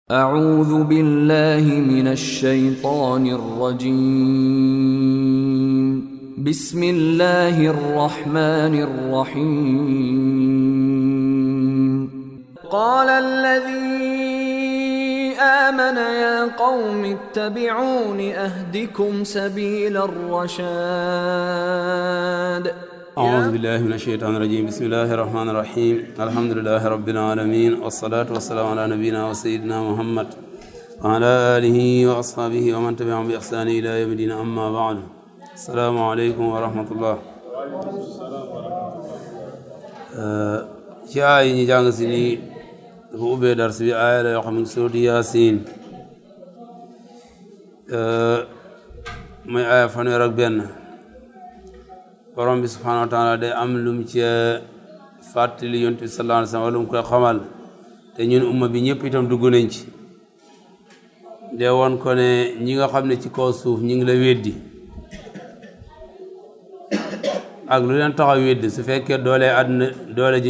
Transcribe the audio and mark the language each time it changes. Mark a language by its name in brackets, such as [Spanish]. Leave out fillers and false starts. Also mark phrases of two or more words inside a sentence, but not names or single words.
[Arabic] أعوذ بالله من الشيطان الرجيم بسم الله الرحمن الرحيم قال الذي آمن يا قوم اتبعون أهدكم سبيل الرشاد أعوذ بالله من الشيطان الرجيم بسم الله الرحمن الرحيم الحمد لله رب العالمين والصلاة والسلام على نبينا وسيدنا محمد وعلى آله وأصحابه ومن تبعهم بإحسان إلى يوم الدين أما بعد السلام عليكم ورحمة الله [Wolof] ci aay ñi jàng si nii dafa ubbee dars bi aaya la yoo xam ne suuratu Yaasiin mooy aaya fanweer ak benn borom bi [Arabic] سبحانه وتعالى [Wolof] day am lum ci fàttali yonent bi [Arabic] صلى الله عليه وسلم [Wolof] wala mu koy xamal te ñun umma bi ñëpp itam dugg nañ ci de woon ko ne ñi nga xam ne ci kaw suuf ñi ngi la weddi ak lu leen tax a weddi su fekkee doole àdduna doole ji